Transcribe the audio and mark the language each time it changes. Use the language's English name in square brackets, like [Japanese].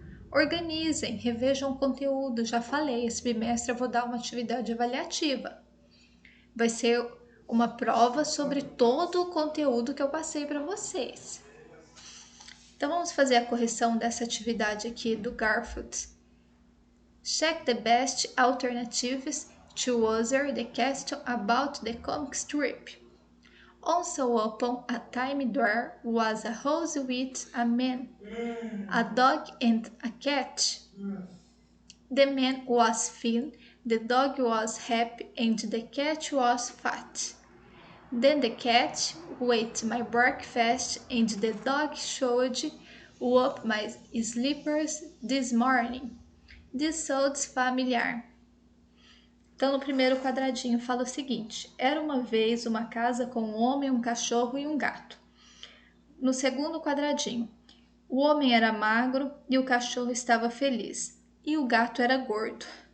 [Portuguese] Organizem, revejam o conteúdo. Já falei, esse bimestre eu vou dar uma atividade avaliativa. Vai ser uma prova sobre todo o conteúdo que eu passei para vocês. Então vamos fazer a correção dessa atividade aqui do Garfield. [English] Check the best alternatives to answer the question about the comic strip. Also upon a time there was a house with a man, a dog and a cat. The man was thin, the dog was happy, and the cat was fat. Then the cat ate my breakfast, and the dog showed up my slippers this morning. This sounds familiar. [Portuguese] Então, no primeiro quadradinho fala o seguinte: era uma vez uma casa com um homem, um cachorro e um gato. No segundo quadradinho, o homem era magro e o cachorro estava feliz, e o gato era gordo.